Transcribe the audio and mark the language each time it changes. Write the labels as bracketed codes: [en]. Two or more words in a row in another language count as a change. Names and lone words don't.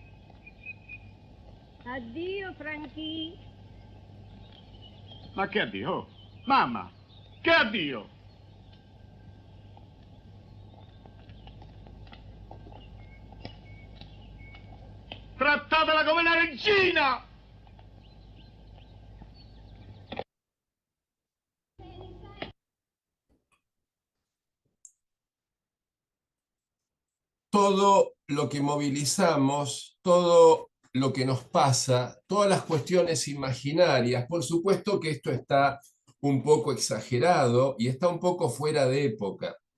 [it] Addio, Franchi. Ma che addio? Oh, mamma, che addio? Trattatela come una regina! [es] Todo lo que movilizamos, todo lo que nos pasa, todas las cuestiones imaginarias, por supuesto que esto está un poco exagerado y está un poco fuera de época,